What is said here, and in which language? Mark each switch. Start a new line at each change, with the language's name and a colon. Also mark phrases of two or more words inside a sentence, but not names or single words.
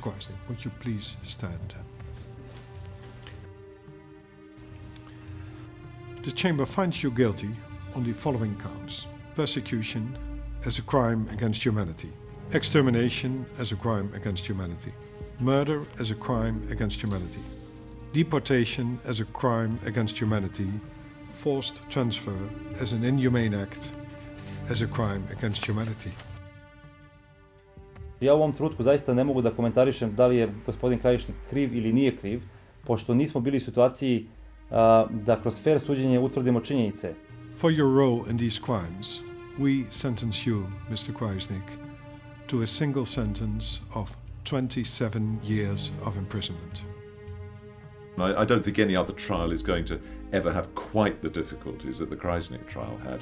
English: Krajčnik, would you please stand? The chamber finds you guilty on the following counts: persecution as a crime against humanity, extermination as a crime against humanity, murder as a crime against humanity, deportation as a crime against humanity, forced transfer as an inhumane act as a crime against humanity.
Serbian: Ja u ovom trenutku zaista ne mogu da komentarišem da li je gospodin Krajčnik kriv ili nije kriv, pošto nismo bili u situaciji da kroz fair suđenje utvrdimo činjenice.
English: For your role in these crimes, we sentence you, Mr. Krajčnik, to a single sentence of 27 years of imprisonment. I don't think any other trial is going to ever have quite the difficulties that the Krajčnik trial had.